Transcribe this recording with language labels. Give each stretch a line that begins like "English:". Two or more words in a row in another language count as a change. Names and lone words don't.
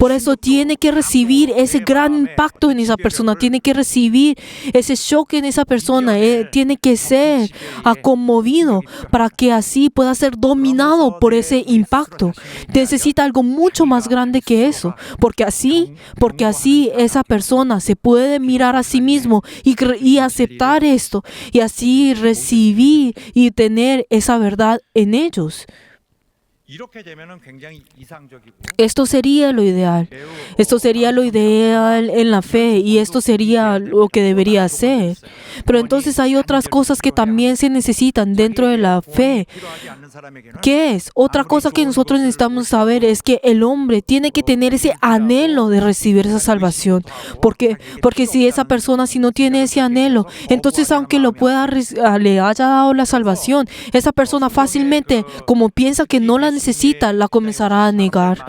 Spanish: Por eso tiene que recibir ese gran impacto en esa persona, tiene que recibir ese shock en esa persona, tiene que ser conmovido para que así pueda ser dominado por ese impacto. Necesita algo mucho más grande que eso, porque así esa persona se puede mirar a sí mismo y aceptar esto, y así recibir y tener esa verdad en ellos.
Korean: 이렇게 되면은 굉장히 이상적이고
Spanish: Esto sería lo ideal. Esto sería lo ideal en la fe y esto sería lo que debería ser. Pero entonces hay otras cosas que también se necesitan dentro de la fe.
Korean: 필요하지 않는 사람에게는
Spanish: ¿Qué es? Otra cosa que nosotros necesitamos saber es que el hombre tiene que tener ese anhelo de recibir esa salvación. Porque si esa persona si no tiene ese anhelo, entonces aunque le haya dado la salvación, esa persona fácilmente, como piensa que no la necesita, la comenzará a negar.